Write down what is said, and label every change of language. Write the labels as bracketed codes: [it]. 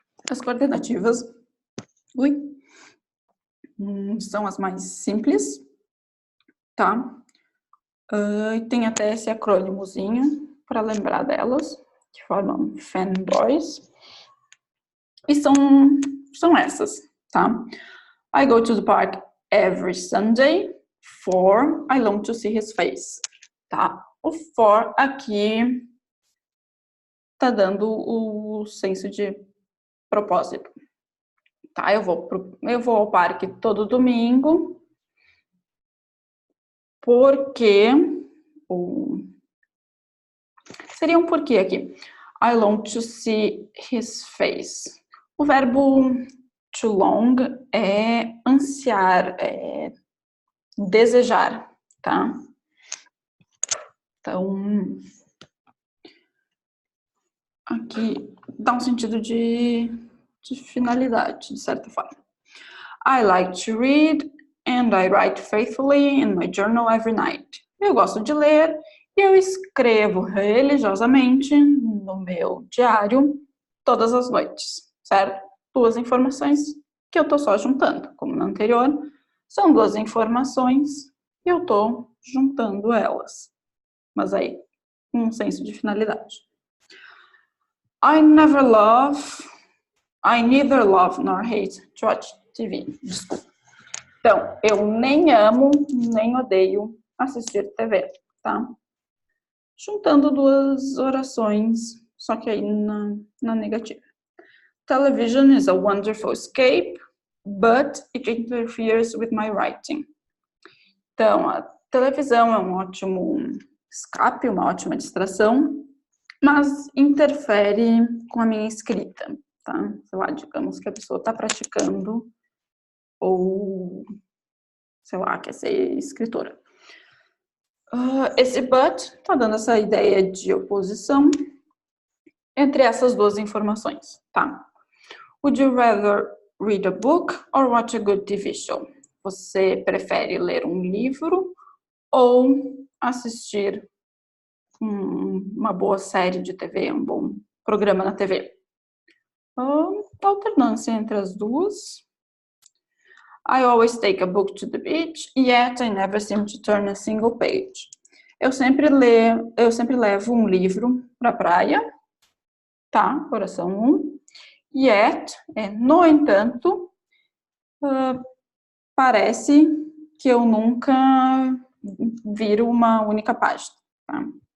[pt] As coordenativas são as mais simples, tá? E tem até esse acrônimozinho para lembrar delas, que formam fanboys. E são essas, tá? [en] I go to the park every Sunday for I long to see his face, tá? [pt] O for aqui tá dando o senso de propósito, tá? Eu vou ao parque todo domingo porque seria um porquê aqui. [en] I long to see his face. [pt] O verbo to long é ansiar, é desejar, tá? Então, aqui dá um sentido de finalidade, de certa forma. [en] I like to read and I write faithfully in my journal every night. [pt] Eu gosto de ler e eu escrevo religiosamente no meu diário todas as noites, certo? Duas informações que eu tô só juntando, como no anterior, são duas informações e eu tô juntando elas. Mas aí, um senso de finalidade. [en] I neither love nor hate to watch TV. [pt] Desculpa. Então, eu nem amo, nem odeio assistir TV, tá? Juntando duas orações, só que aí na negativa. [en] Television is a wonderful escape, but it interferes with my writing. [pt] Então, a televisão é um ótimo escape, uma ótima distração, mas interfere com a minha escrita, tá? Sei lá, digamos que a pessoa está praticando ou, sei lá, quer ser escritora. Esse but está dando essa ideia de oposição entre essas duas informações, tá? [en] Would you rather read a book or watch a good TV show? [pt] Você prefere ler um livro ou assistir uma boa série de TV, um bom programa na TV? Alternância entre as duas. [en] I always take a book to the beach, yet I never seem to turn a single page. [pt] Eu sempre levo um livro para a praia, tá? Oração 1. Yet, no entanto, parece que eu nunca viro uma única página, tá?